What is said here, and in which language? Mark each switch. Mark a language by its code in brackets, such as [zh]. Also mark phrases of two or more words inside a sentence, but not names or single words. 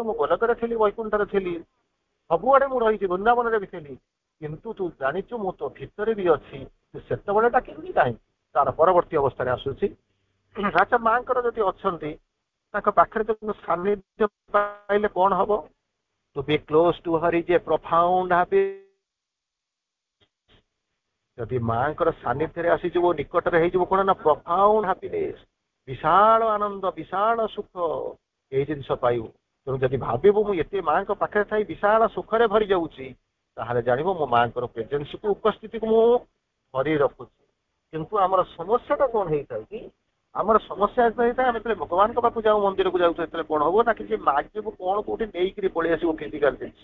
[or] ମୁଁ ଗୋଲକରେ ଥିଲି, ବୈକୁଣ୍ଠରେ ଥିଲି, ସବୁଆଡେ ମୁଁ ରହିଛି, ବୃନ୍ଦାବନରେ ବି ଥିଲି, କିନ୍ତୁ ତୁ ଜାଣିଛୁ ମୁଁ ତୋ ଭିତରେ ବି ଅଛି। ତୁ ସେତେବେଳେ ଡାକିଲୁନି କାହିଁକି? ତାର ପରବର୍ତ୍ତୀ ଅବସ୍ଥାରେ ଆସୁଛି। ଆଚ୍ଛା ମାଙ୍କର ଯଦି ଅଛନ୍ତି ତାଙ୍କ ପାଖରେ ଯଦି ସାନ୍ନିଧ୍ୟ ପାଇଲେ କଣ ହବ? [en] To be close to her is a profound happiness. [or] ଯଦି ମାଙ୍କର ସାନ୍ନିଧ୍ୟରେ ଆସିଯିବ ନିକଟରେ ହେଇଯିବ କଣ ନା [en] profound happiness, [or] ବିଶାଳ ଆନନ୍ଦ ବିଶାଳ ସୁଖ ଏଇ ଜିନିଷ ପାଇବୁ। ତେଣୁ ଯଦି ଭାବିବୁ ମୁଁ ଏତେ ମାଙ୍କ ପାଖରେ ଥାଇ ବିଶାଳ ସୁଖରେ ଭରି ଯାଉଛି ତାହେଲେ ଜାଣିବ ମୋ ମାଙ୍କର ପ୍ରେଜେନ୍ସକୁ ଉପସ୍ଥିତିକୁ ମୁଁ ଭରି ରଖୁଛି। କିନ୍ତୁ ଆମର ସମସ୍ୟାଟା କଣ ହେଇଥାଏ କି ଆମର ସମସ୍ୟା ହେଇଥାଏ ଆମେ ଯେତେବେଳେ ଭଗବାନଙ୍କ ପାଖକୁ ଯାଉ ମନ୍ଦିରକୁ ଯାଉଛୁ ସେତେବେଳେ କଣ ହବ ନା କିଛି ମାଗିବୁ କଣ କୋଉଠି ନେଇକିରି ପଳେଇ ଆସିବ ଫିଜିକାଲ ଜିନିଷ।